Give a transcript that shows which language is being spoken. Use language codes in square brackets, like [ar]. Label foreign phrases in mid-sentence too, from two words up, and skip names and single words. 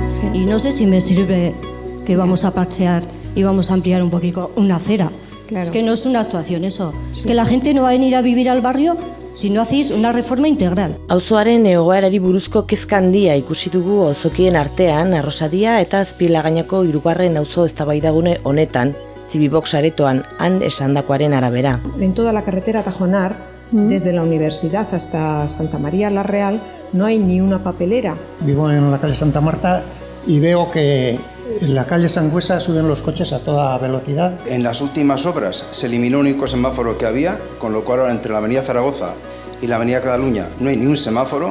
[es] Y no sé si me sirve que vamos a parchear y vamos a ampliar un poquito una acera. Claro. Es que no es una actuación eso. Sí. Es que la gente no va a venir a vivir al barrio si no hacéis una reforma integral. [eu] Auzoaren egoerari buruzko kezka handia ikusi dugu auzokien artean, Arrosadia eta Azpilagainako 3. auzo eztabaidagune honetan, Zibibox aretoan han esandakoaren arabera. [es] En toda la carretera Tajonar, desde la universidad hasta Santa María la Real, no hay ni una papelera. Vivo en la calle Santa Marta y veo que en la calle Sangüesa suben los coches a toda velocidad. En las últimas obras se eliminó un único semáforo que había, con lo cual ahora entre la avenida Zaragoza y la avenida Cataluña no hay ni un semáforo.